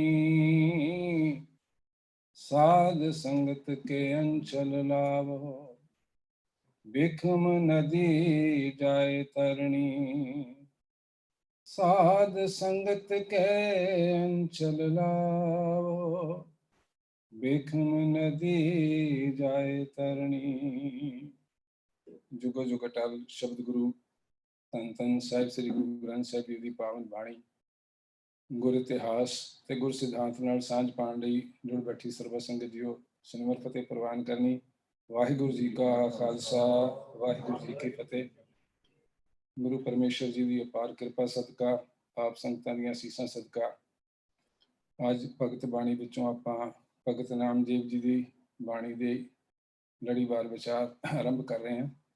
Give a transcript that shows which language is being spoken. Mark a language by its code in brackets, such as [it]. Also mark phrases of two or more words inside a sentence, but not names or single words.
[hi] साध संगत के अंचल लावो, बिखम नदी जाए तरणी। साध संगत के अंचल लावो, बिखम नदी जाए तरणी। जुगो जुग अटल शब्द गुरु [pa] ਧੰਨ ਧੰਨ ਸਾਹਿਬ ਸ੍ਰੀ ਗੁਰੂ ਗ੍ਰੰਥ ਸਾਹਿਬ ਜੀ ਦੀ ਪਾਵਨ ਬਾਣੀ, ਗੁਰ ਇਤਿਹਾਸ ਤੇ ਗੁਰ ਸਿਧਾਂਤ ਨਾਲ ਸਾਂਝ ਪਾਉਣ ਲਈ ਜੁੜ ਬੈਠੀ ਸਰਬ ਸੰਗਤ ਜੀਓ, ਸਿਮਰ ਫਤਿਹ ਪ੍ਰਵਾਨ ਕਰਨੀ। ਵਾਹਿਗੁਰੂ ਜੀ ਕਾ ਖਾਲਸਾ, ਵਾਹਿਗੁਰੂ ਜੀ ਕੀ ਫਤਿਹ। ਗੁਰੂ ਪਰਮੇਸ਼ਰ ਜੀ ਦੀ ਅਪਾਰ ਕਿਰਪਾ ਸਦਕਾ, ਆਪ ਸੰਗਤਾਂ ਦੀਆਂ ਅਸੀਸਾਂ ਸਦਕਾ ਅੱਜ ਭਗਤ ਬਾਣੀ ਵਿੱਚੋਂ ਆਪਾਂ ਭਗਤ ਨਾਮਦੇਵ ਜੀ ਦੀ ਬਾਣੀ ਦੇ ਲੜੀਵਾਰ ਵਿਚਾਰ ਆਰੰਭ ਕਰ ਰਹੇ ਹਾਂ।